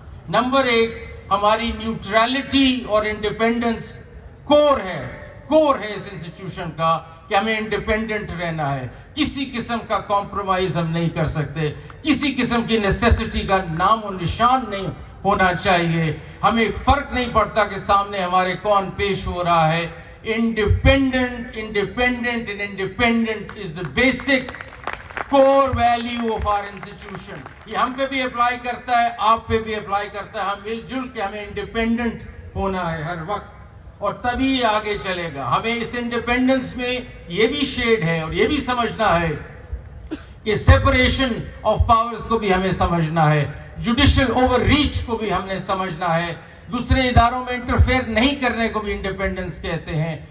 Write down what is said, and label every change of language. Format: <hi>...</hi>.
<ur>Number 1, ہماری neutrality اور independence کور ہے اس انسٹیٹیوشن کا, کہ ہمیں انڈیپینڈنٹ رہنا ہے. کسی قسم کا کمپرومائز ہم نہیں کر سکتے, کسی قسم کی نیسیسٹی کا نام و نشان نہیں ہونا چاہیے. ہمیں فرق نہیں پڑتا کہ سامنے ہمارے کون پیش ہو رہا ہے.</ur> <en>independent and independent is the basic core value of our institution.</en> <ur>یہ ہم پہ بھی اپلائی کرتا ہے, آپ پہ بھی اپلائی کرتا ہے. ہم مل جل کے ہمیں انڈیپینڈنٹ ہونا ہے ہر وقت. اور تبھی یہ آگے چلے گا. ہمیں اس انڈیپینڈنس میں یہ بھی شیڈ ہے اور یہ بھی سمجھنا ہے کہ سیپریشن آف پاورز کو بھی ہمیں سمجھنا ہے, جوڈیشل اوور ریچ کو بھی ہم نے سمجھنا ہے, دوسرے اداروں میں انٹرفیئر نہیں کرنے کو بھی انڈیپینڈنس کہتے ہیں.</ur>